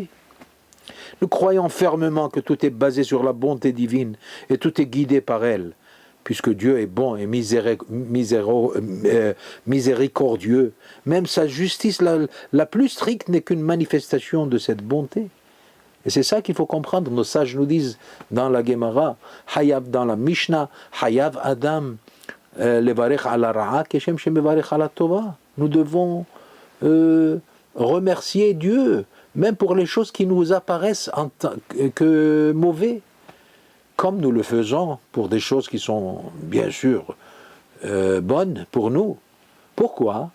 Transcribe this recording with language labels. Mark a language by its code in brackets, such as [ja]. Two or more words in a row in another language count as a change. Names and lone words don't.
[fr] Nous croyons fermement que tout est basé sur la bonté divine et tout est guidé par elle, puisque Dieu est bon et miséricordieux. Même sa justice la plus stricte n'est qu'une manifestation de cette bonté. Et c'est ça qu'il faut comprendre. Nos sages nous disent dans la Gemara, Hayav dans la Mishnah, [he] חייב אדם לברך על הרעה כשם שמברך על הטובה. [fr] Nous devons remercier Dieu, même pour les choses qui nous apparaissent en tant que mauvais, comme nous le faisons pour des choses qui sont bien sûr bonnes pour nous. Pourquoi?